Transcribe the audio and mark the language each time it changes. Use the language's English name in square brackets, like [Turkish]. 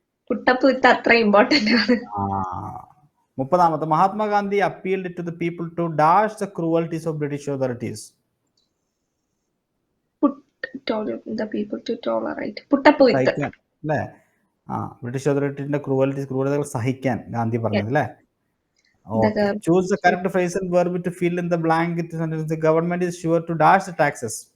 [English] Put up with [Malayalam] അത്ര important ആണ്. [English] 30ാമത്തെ Mahatma Gandhi appealed to the people to dash the cruelties of British authorities. The people to tolerate. Put up with. [Malayalam] അല്ലേ? British അതോറിറ്റിന്റെ ക്രൂരതകൾ സഹിക്കാൻ ഗാന്ധി പറഞ്ഞത് അല്ലേ? [English] Choose the correct phrasal verb to fill in the blank. The government is sure to dash the taxes.